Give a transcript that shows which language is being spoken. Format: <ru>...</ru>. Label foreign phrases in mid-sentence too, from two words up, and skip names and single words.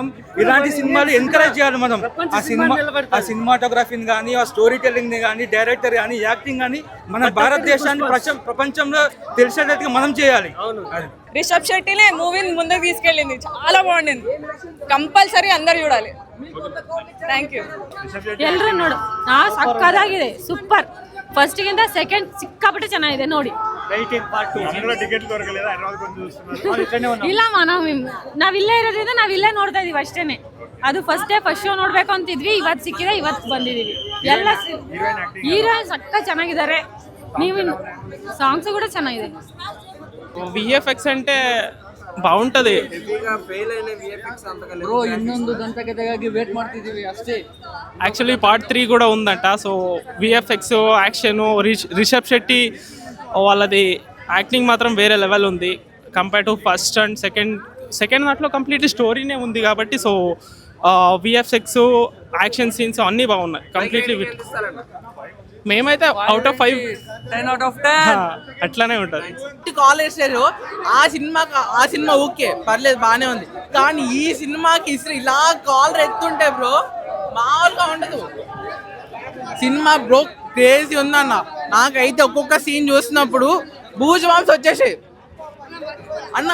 <te>ఇలాంటి సినిమాలు ఎంకరేజ్ చేయాలి మనం. ఆ సినిమాటోగ్రఫీని కానీ, ఆ</te> <en>story telling</en> <te>ని కానీ, డైరెక్టర్ కానీ, యాక్టింగ్ కానీ మన భారతదేశాన్ని ప్రపంచంలో తెలిసేటట్టుగా మనం చేయాలి. రిషబ్ శెట్టినే మూవీని ముందుకు తీసుకెళ్ళింది, చాలా బాగుండింది. కంపల్సరీ అందరు చూడాలి.</te> <en>thank you.</en> <kn>ಎಲ್ಲರೂ ನೋಡು. ಸಕ್ಕದಾಗಿದೆ, ಸೂಪರ್. ಫಸ್ಟ್ ಗಿಂತ ಸೆಕೆಂಡ್ ಸಿಕ್ಕಾಪಟ್ಟೆ ಚೆನ್ನಾಗಿದೆ ನೋಡಿ. ಇಲ್ಲಮ್ಮ ನಾವಿಲ್ಲೇ ಇರೋದ್ರಿಂದ ನಾವಿಲ್ಲೇ ನೋಡ್ತಾ ಇದೀವಿ ಅಷ್ಟೇನೆ. ಅದು</kn> <en>first show</en> <kn>ನೋಡ್ಬೇಕು ಅಂತಿದ್ವಿ, ಇವತ್ತು ಸಿಕ್ಕಿದೆ, ಇವತ್ತು ಬಂದಿದೀವಿ. ಎಲ್ಲ ಹೀರೋಯಿನ್ ಸಕ್ಕ ಚೆನ್ನಾಗಿದ್ದಾರೆ. ನೀವು ಸಾಂಗ್ಸ್ ಕೂಡ ಚೆನ್ನಾಗಿದೆ.</kn> <te>VFX అంటే బాగుంటది.</te> <kn>ಇನ್ನೊಂದು ದಂತಕತೆಗಾಗಿ ವೇಟ್ ಮಾಡ್ತಿದೀವಿ ಅಷ್ಟೇ.</kn> <en>actually part 3</en> <te>కూడా ఉందంట. సో</te> <en>VFX action</en> <te>రిషబ్ శెట్టి వాళ్ళది యాక్టింగ్ మాత్రం వేరే లెవెల్ ఉంది</te> <en>compare to first and second</en> <te>దాంట్లో కంప్లీట్లీ స్టోరీనే ఉంది కాబట్టి. సో</te> <en>VFX action scenes</en> <te>అన్నీ బాగున్నాయి కంప్లీట్లీ. మేమైతే</te> <en>out of</en> <te>5</te> <en>10 out of 10</en> <te>అట్లానే ఉంటుంది. కాల్ వేసారు ఆ సినిమా ఓకే పర్లేదు బాగానే ఉంది, కానీ ఈ సినిమాకి ఇసురు ఇలా కాల్ ఎత్తుంటే బ్రో మామూలుగా ఉండదు సినిమా బ్రో. క్రేజీ ఉందన్న. నాకైతే ఒక్కొక్క సీన్ చూసినప్పుడు బూజు మాంసం వచ్చేసాయి అన్న.</te>